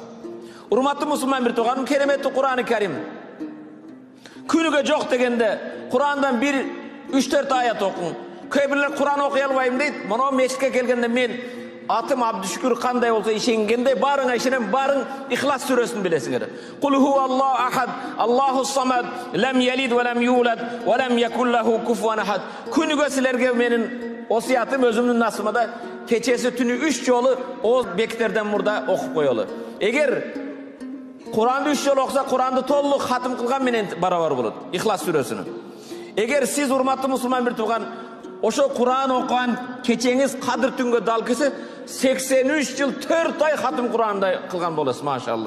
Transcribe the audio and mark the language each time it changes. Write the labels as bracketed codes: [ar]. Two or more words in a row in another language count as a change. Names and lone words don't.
[ky] Урматтуу мусулман бир тууганым, кереметтүү Кур'ан-ы Карим. Күнүгө жок дегенде Курандан 3-4 аят окуң. Көбүрлөр Кур'ан окуй албайм дейт. Мына мешитке келгенде мен атым Абдушкүр кандай болсо ишенгендей барыңа ишенем, барың Ихлас сүрөсүн билесиңер. [ar] قل هو الله أحد الله الصمد لم يلد ولم يولد ولم يكن له كفوا أحد. [ky] Күнүгө силерге менин осуятым өзүмдүн насымада кечеси түнү 3 жолу о бектерден мурда окуп коелу. Эгер Куранды 3 жолу окуса, Куранды толук хатым кылган менен барабар болот. Ихлас сүрөсүнү. Эгер сиз урматтуу мусулман бир тууган ошо Кур'ан окуган кечеңиз кадыр түнгө дал келсе, 83 жыл 4 ай хатым Кур'анды кылган болосуз, машалла.